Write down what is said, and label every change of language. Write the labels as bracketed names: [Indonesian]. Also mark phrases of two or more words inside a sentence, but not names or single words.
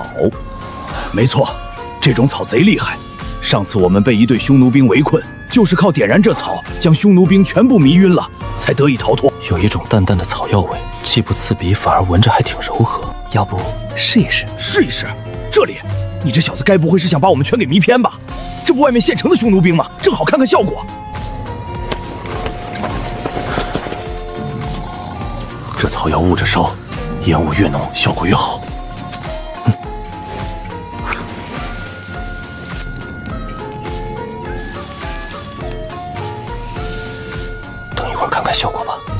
[Chinese] 沒錯，這種草賊厲害。上次我們被一隊匈奴兵圍困，就是靠點燃這草，將匈奴兵全部迷暈了，才得以逃脫。有一種淡淡的草藥味，既不刺鼻，反而聞着還挺柔和。要不試一試？試一試？這裡，你這小子該不會是想把我們全給迷偏吧？這不外面現成的匈奴兵嗎？正好看看效果。這草藥捂着燒，煙霧越濃，效果越好。等一會兒看看效果吧。